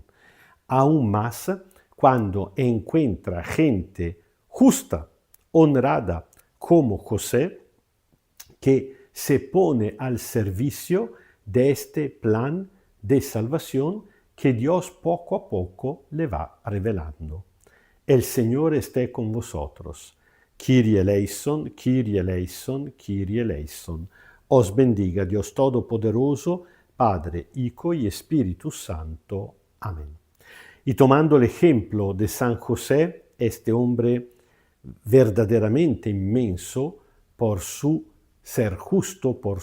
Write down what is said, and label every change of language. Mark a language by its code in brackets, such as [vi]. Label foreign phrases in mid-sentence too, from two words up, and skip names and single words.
[es] Aún más cuando encuentra gente justa, honrada, como José, que se pone al servicio de este plan de salvación que Dios poco a poco le va revelando. El Señor esté con vosotros. [el] Κύριε ἐλέησον, Κύριε ἐλέησον, Κύριε ἐλέησον. [es] Os bendiga Dios Todopoderoso, Padre, Hijo y Espíritu Santo. Amén. Y tomando el ejemplo de San José, este hombre verdaderamente inmenso por su ser justo, por